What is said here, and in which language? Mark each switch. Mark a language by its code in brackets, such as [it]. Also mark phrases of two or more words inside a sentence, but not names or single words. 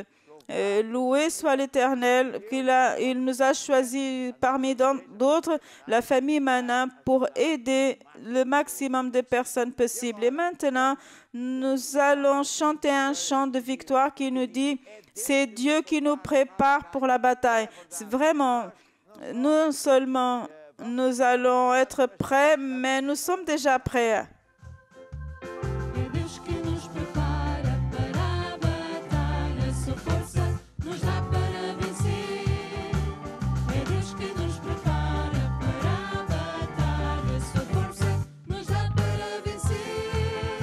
[fr] Loué soit l'Éternel, il nous a choisis parmi d'autres, la famille Manin, pour aider le maximum de personnes possibles. Et maintenant, nous allons chanter un chant de victoire qui nous dit, c'est Dieu qui nous prépare pour la bataille. C'est vraiment, non seulement nous allons être prêts, mais nous sommes déjà prêts. [pt] É Deus que nos prepara para a batalha, sua força nos dá para vencer. É Deus que nos prepara para a batalha, sua força nos dá para vencer.